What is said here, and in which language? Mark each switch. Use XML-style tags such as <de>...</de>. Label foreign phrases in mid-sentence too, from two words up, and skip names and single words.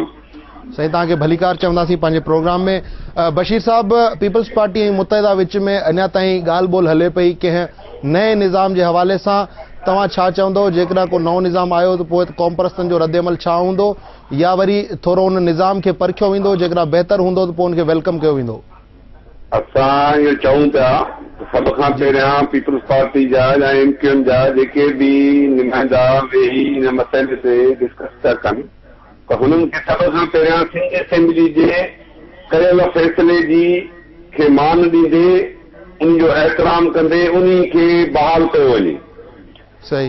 <sd>साईं तव्हांखे भलीकार चवंदासीं पंहिंजे प्रोग्राम में। बशीर साहब, पीपल्स पार्टी ऐं मुत्तहिदा विच में अञा ताईं ॻाल्हि ॿोल हले पई कंहिं नए निज़ाम जे हवाले सां, तव्हां छा चवंदो जेकॾहिं को नओं निज़ाम आयो त पोइ क़ौम परस्तनि जो रद्द अमल छा हूंदो, या वरी थोरो उन निज़ाम खे परखियो वेंदो, जेकॾहिं बहितर हूंदो त पोइ उनखे वेलकम कयो वेंदो? असां इहो चऊं पिया سب کھان پہریاں پیپلز پارٹی جا یا MQN جا جيڪي بي نمائندا ويهي ان مسئلے تي ڊسڪس था कनि त हुननि खे सभ खां पहिरियां सिंध असेंबली जे कयल फ़ैसिले जी खे मान ॾींदे उन जो एहतराम कंदे उन खे बहाल कयो वञे। सही</sd>